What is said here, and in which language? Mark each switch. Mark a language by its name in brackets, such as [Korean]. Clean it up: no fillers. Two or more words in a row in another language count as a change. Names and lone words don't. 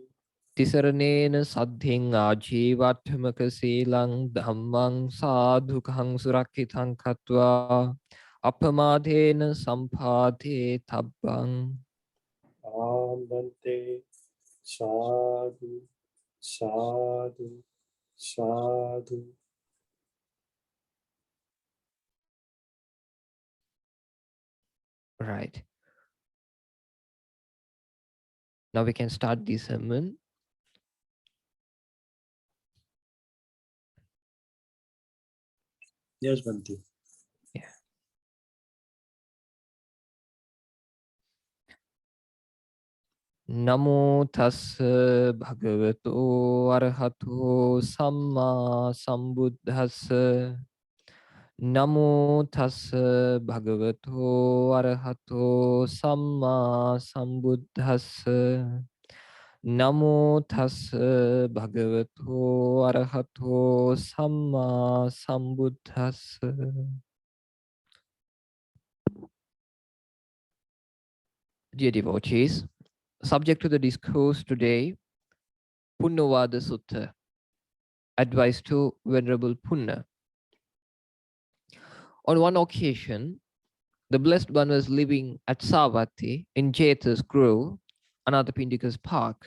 [Pali] Tisaranena saddhing ajivatmaka silang dhammang sadhukang surakitang katva apamadhena sampadhe tabbang. Bhante sadhu sadhu sadhu. [English] Right. Now we can start the sermon. Yes, Bhante. Yeah. [Pali] Namo tassa bhagavato arahato samma sambuddhassa. Namo tassa bhagavato arahato samma sambuddhassa. Namo tassa bhagavato arahato samma sambuddhassa. [English] Dear devotees, subject to the discourse today, Punnovada Sutta, advice to Venerable Punna. On one occasion, the Blessed One was living at Savatthi in Jeta's Grove, Anathapindika's park.